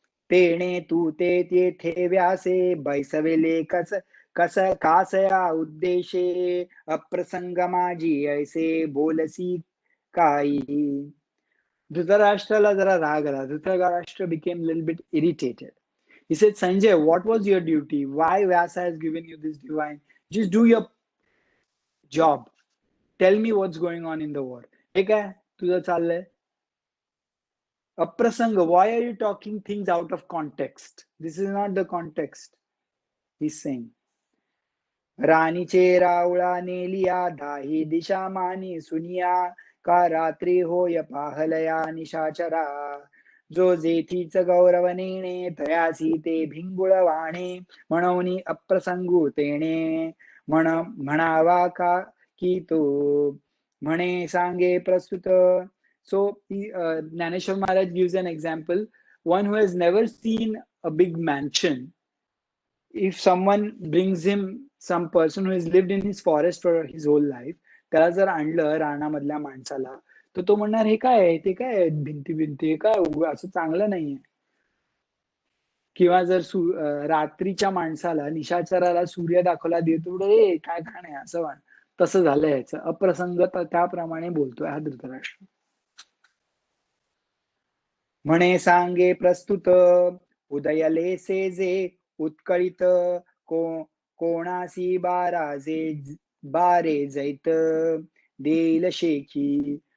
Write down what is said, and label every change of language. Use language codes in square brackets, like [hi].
[mr] तेणे तू ते तेथे व्यासे बैसवेले कस कासया उद्देशे, अप्रसंग माझी ऐसे बोलसी काही. धृतराष्ट्राला जरा राग आला. [en] Dhritarashtra became a little bit irritated. He said, Sanjay, what was your duty? Why Vyasa has given you this divine? Just do your job. Tell me what's going on in the war. [mr] हे काय तुझं चाललंय? [en] Aprasanga, why are you talking things out of context? This is not the context. He's saying. [mr] राणीचे रावळा Nelia, दाही दिशा मानी सुनिया, का रात्री होय पाहलया निशाचरा. जो जेथीच गौरव नेणे, तयासी ते भिंगुळ वाणे, म्हणून अप्रसंगू तेणे, म्हणावा का की तो म्हणे सांगे प्रस्तुत. [en] So Gnaneshwar Maharaj gives an example. One who has never seen a big mansion, if someone brings him some person who has lived in his forest for his whole life, [mr] त्याला जर आणलं रानामधल्या माणसाला, तर तो म्हणणार हे काय आहे, ते काय भिंती हे काय असं चांगलं नाहीये. किंवा जर रात्रीच्या माणसाला, निशाचराला सूर्य दाखवला देतो, काय खाण आहे असं वाण. तसं झालंय याचं. अप्रसंग त्याप्रमाणे बोलतोय हा धृतराष्ट्र. म्हणे सांगे प्रस्तुत उदयले से जे उत्कळित को कोणासी बाराजे बारे जैत देईल शेखी.